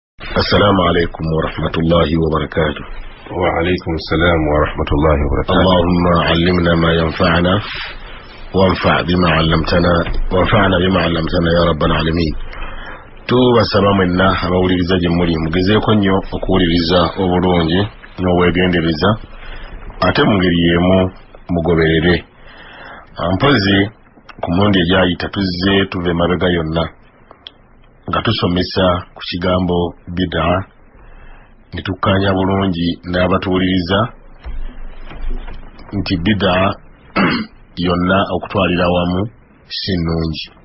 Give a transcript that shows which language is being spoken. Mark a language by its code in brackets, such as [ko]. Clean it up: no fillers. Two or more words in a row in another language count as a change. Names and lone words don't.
[ar] السلام عليكم ورحمة الله وبركاته. وعليكم السلام ورحمة الله وبركاته. اللهم علمنا ما ينفعنا وانفعنا بما علمتنا يا رب العالمين. [lg] Tubasaba mwenna abawuliriza gye muli mugezeeko nnyo okuwuliriza obulungi n'obwegendereza ate mu ngeri y'emu mugoberere. Mpozi ku mulundi egyayita tuzze tuva emabega yonna nga tusomesa ku kigambo bida ne tukkaanya bulungi n'abatuwuliriza nti bida yonna okutwalira wamu si nnungi.